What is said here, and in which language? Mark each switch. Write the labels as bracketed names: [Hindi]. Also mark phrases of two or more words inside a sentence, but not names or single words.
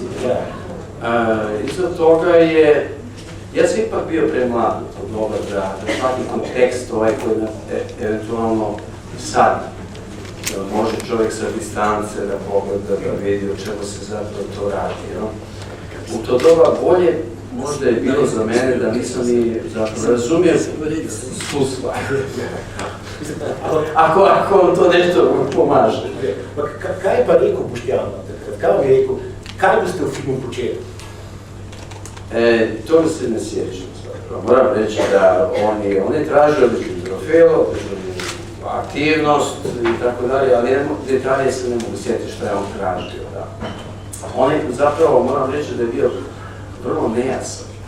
[Croatian] Iza toga je, ja sam ipak bio premlad od toga da shvatim kontekst ovaj koji eventualno sad može čovjek sa distance da pogleda, da vidi o čemu se zapravo to radi. U to doba bolje možda je bilo za mene da nisam ni zapravo razumio svu stvar. Ako vam to nešto pomaže. [Slovenian] Kaj je pa rekel Boštjan? Kaj vam je rekel? Kaj boste v filmu počeli? [Croatian] Toga se ne sjećam zapravo. Moram reći da on je tražio određenu trofeo, aktivnost i tako dalje, ali detalje se ne mogu sjetiti što je on tražio. On je zapravo, moram reći da je bio vrlo nejasan.